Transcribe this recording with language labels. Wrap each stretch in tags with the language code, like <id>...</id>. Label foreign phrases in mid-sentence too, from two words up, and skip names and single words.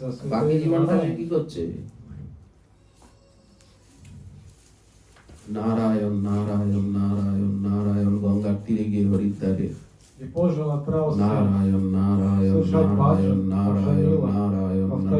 <bn>বাকি</bn> <ru>святое</ru> <bn>জীবনটা সে</bn> <ru>имя.</ru> <bn>কি করছে? নারায়ণ নারায়ণ নারায়ণ নারায়ণ, গঙ্গার তীরে গিয়ে হরিদ্বারে</bn> <ru>И позже он отправился</ru> <bn>নারায়ণ নারায়ণ</bn> <ru>совершать</ru> <bn>নারায়ণ</bn> <ru>баджан,</ru> <bn>নারায়ণ</bn> <ru>Джамила.</ru> <bn>নারায়ণ</bn>